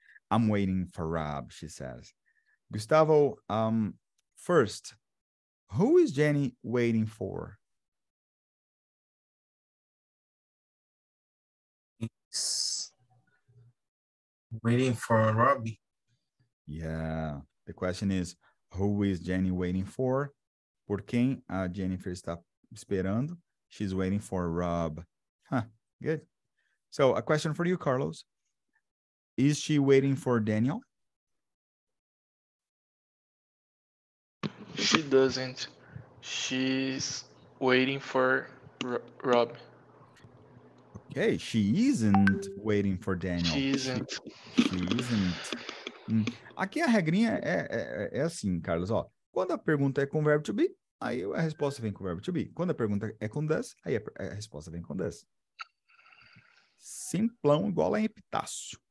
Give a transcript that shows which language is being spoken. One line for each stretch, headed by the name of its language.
English: I'm waiting for Rob, she says. Gustavo, first, who is Jenny waiting for? It's waiting for Robbie. Yeah, the question is, who is Jenny waiting for?
Portuguese: Por quem a Jennifer está esperando?
English: She's waiting for Rob. Huh, good. So a question for you, Carlos. Is she waiting for Daniel? She doesn't. She's waiting for Rob. Okay, she isn't waiting for Daniel. She isn't. She isn't.
Portuguese: Aqui a regrinha é assim, Carlos, ó. Quando a pergunta é com verbo to be, aí a resposta vem com verbo to be. Quando a pergunta é com does, aí a resposta vem com does. Simplão, igual a epitácio.